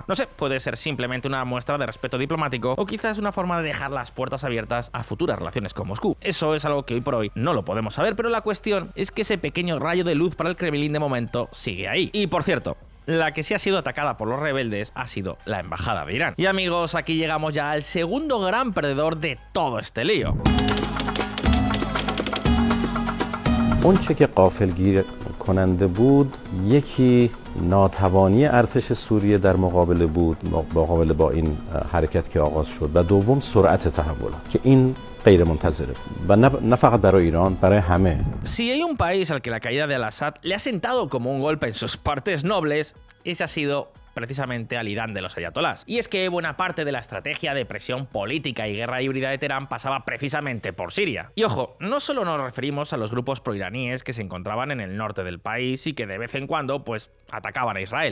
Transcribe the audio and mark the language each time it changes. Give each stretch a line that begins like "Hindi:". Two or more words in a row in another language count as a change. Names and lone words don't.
Spanish: No sé, puede ser simplemente una muestra de respeto diplomático o quizás una forma de dejar las puertas abiertas a futuras relaciones con Moscú. Eso es algo que hoy por hoy no lo podemos saber, pero la cuestión es que ese pequeño rayo de luz para el Kremlin de momento sigue ahí. Y por cierto, la que sí ha sido atacada por los rebeldes ha sido la embajada de Irán. Y amigos, aquí llegamos ya al segundo gran perdedor de todo este lío.
Persian: اونچه که غافلگیر کننده بود یکی ناتوانی ارتش سوریه در مقابله با این حرکت که آغاز شد و دوم سرعت تحولات که این غیر منتظره و نه فقط برای ایران برای همه.
Spanish: Si hay un país al que la caída de al-Assad le ha sentado como un golpe en sus partes nobles, ese ha sido precisamente al Irán de los ayatolás. Y es que buena parte de la estrategia de presión política y guerra híbrida de Teherán pasaba precisamente por Siria. Y ojo, no solo nos referimos a los grupos proiraníes que se encontraban en el norte del país y que de vez en cuando, pues, atacaban a Israel.